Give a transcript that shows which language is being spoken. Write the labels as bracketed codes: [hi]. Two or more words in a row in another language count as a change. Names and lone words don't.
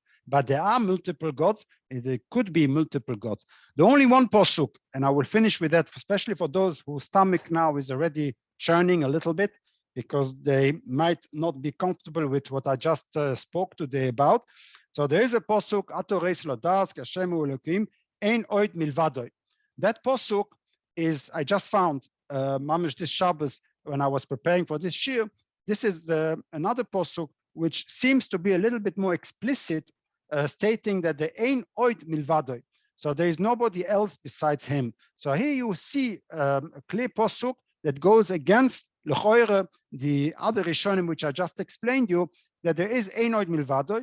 [en] But there are multiple gods, there could be multiple gods. The only one posuk, and I will finish with that, especially for those whose stomach now is already churning a little bit, because they might not be comfortable with what I just spoke today about. So there is a posuk, [he] אתה הראת לדעת, השם הוא האלקים, אין עוד מלבדו. [en] That posuk is, I just found, mamish this Shabbos, when I was preparing for this shir, this is another posuk, which seems to be a little bit more explicit, stating that the [he] אין עוד מלבדו. [en] So there is nobody else besides him. So here you see a clear posuk that goes against l'choire, the other Rishonim which I just explained you, that there is [he] אין עוד מלבדו.